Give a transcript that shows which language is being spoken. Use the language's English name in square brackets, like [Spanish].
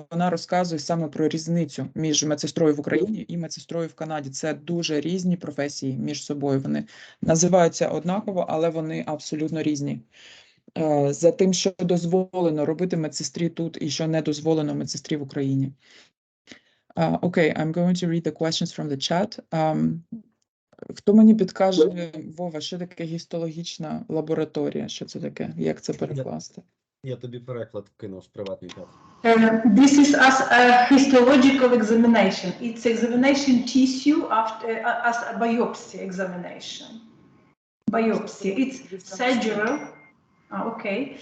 [Ukrainian] Вона розказує саме про різницю між медсестрою в Україні і медсестрою в Канаді. Це дуже різні професії між собою. Вони називаються однаково, але вони абсолютно різні. За тим, що дозволено робити медсестрі тут і що не дозволено медсестрі в Україні. [English] Okay, I'm going to read the questions from the chat. [Ukrainian] Хто мені підкаже, Вова, що таке гістологічна лабораторія? Що це таке? Як це перекласти? Я тобі переклад кинув в приватний чат. [English] This is a histological examination. It's examination tissue as a biopsy examination. Biopsy. It's surgical. Okay.